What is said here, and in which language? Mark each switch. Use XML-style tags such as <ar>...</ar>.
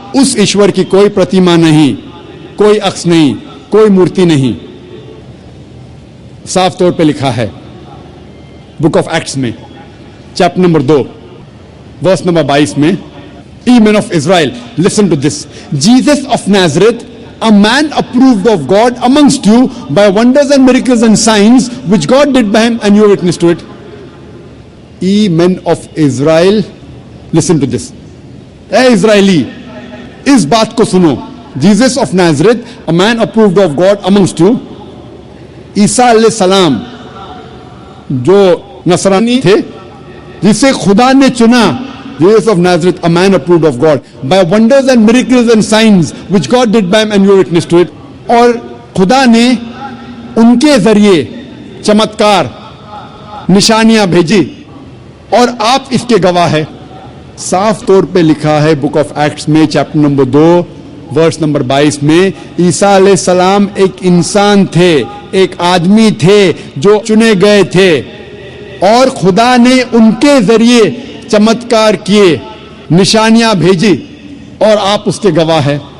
<hi>उस ईश्वर की कोई प्रतिमा नहीं, कोई अक्स नहीं, कोई मूर्ति नहीं. साफ तौर पे लिखा है बुक ऑफ एक्ट्स में चैप्टर नंबर 2 वर्स नंबर 22 में,</hi> <en>Ye men of Israel, listen to this. Jesus of Nazareth, a man approved of God amongst you by wonders and miracles and signs which God did by him, and you are witness to it. Ye men of Israel, listen to this. Hey Israeli,</en> <hi>इस बात को सुनो.</hi> <en>Jesus of Nazareth, a man approved of God amongst you.</en> <hi>ईसा अलैहिस्सलाम जो नसरानी थे, जिसे खुदा ने चुना,</hi> <en>Jesus of Nazareth, a man approved of God by wonders and miracles and signs which God did by him, and you witness to it.</en> <hi>और खुदा ने उनके जरिए चमत्कार, निशानियां भेजी और आप इसके गवाह है. साफ तौर पे लिखा है बुक ऑफ एक्ट्स में चैप्टर नंबर 2 वर्स नंबर 22 में, ईसा अलैहिस्सलाम एक इंसान थे, एक आदमी थे जो चुने गए थे और खुदा ने उनके जरिए चमत्कार किए, निशानियां भेजी और आप उसके गवाह हैं.</hi>